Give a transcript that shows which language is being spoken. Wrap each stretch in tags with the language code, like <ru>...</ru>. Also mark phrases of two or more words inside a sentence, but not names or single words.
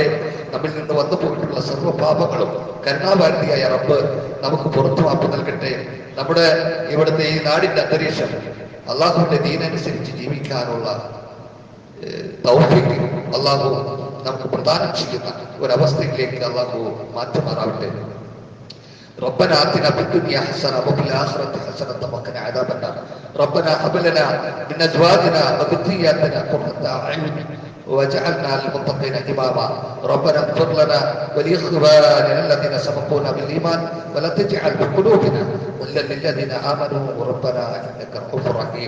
<ml>നമ്മിൽ നിന്ന് വന്നു പോയിട്ടുള്ള സർവ്വപാപങ്ങളും കരുണാഭാരതിയായ റബ്ബ് നമുക്ക് പുറത്തു മാപ്പ് നൽകട്ടെ. നമ്മുടെ ഇവിടുത്തെ ഈ നാടിന്റെ അന്തരീക്ഷം അള്ളാഹുവിന്റെ ദീനനുസരിച്ച് ജീവിക്കാനുള്ള തൗഫീഖ് അള്ളാഹു നമുക്ക് പ്രദാനം ചെയ്യുന്ന ഒരവസ്ഥയിലേക്ക് അള്ളാഹു മാറ്റുമാറാവട്ടെ.</ml> <ar>ربنا آتنا في الدنيا حسنة وفي الآخرة حسنة وقنا عذاب النار. ربنا هب لنا من أزواجنا وذرياتنا قرة أعين وجعلنا للمتقين إماما. ربنا اغفر لنا ولإخواننا الذين سبقونا بالإيمان ولا تجعل في قلوبنا غلا للذين آمنوا ربنا إنك رؤوف رحيم.</ar>